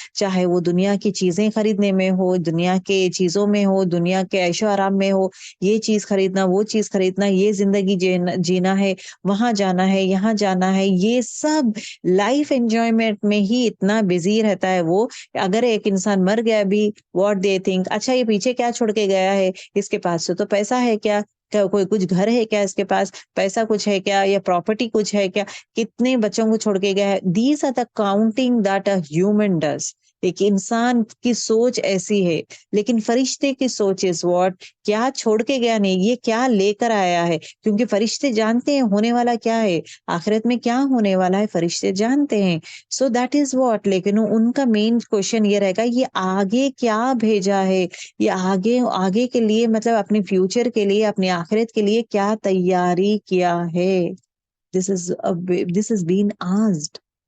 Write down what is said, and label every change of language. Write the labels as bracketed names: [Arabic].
[Urdu] چاہے وہ دنیا کی چیزیں خریدنے میں ہو, دنیا کے چیزوں میں ہو, دنیا کے عیش و آرام میں ہو, یہ چیز خریدنا, وہ چیز خریدنا, یہ زندگی جینا ہے, وہاں جانا ہے, یہاں جانا ہے, یہ سب لائف انجوائمنٹ میں ہی اتنا بزی رہتا ہے. وہ اگر ایک انسان مر گیا بھی, [English] what they think, [Urdu] اچھا یہ پیچھے کیا چھوڑ کے گیا ہے, اس کے پاس تو پیسہ ہے کیا, کوئی کچھ گھر ہے کیا, اس کے پاس پیسہ کچھ ہے کیا, یا پراپرٹی کچھ ہے کیا, کتنے بچوں کو چھوڑ کے گیا ہے. [English] These are the counting that a human does. [Urdu] ایک انسان کی سوچ ایسی ہے, لیکن فرشتے کی سوچ از واٹ, کیا چھوڑ کے گیا نہیں, یہ کیا لے کر آیا ہے. کیونکہ فرشتے جانتے ہیں ہونے والا کیا ہے, آخرت میں کیا ہونے والا ہے, فرشتے جانتے ہیں. [English] So that is what. [Urdu] لیکن ان کا مین کوشچن یہ رہے گا, یہ آگے کیا بھیجا ہے, یہ آگے کے لیے, مطلب اپنے فیوچر کے لیے, اپنی آخرت کے لیے کیا تیاری کیا ہے. [English] This is being asked.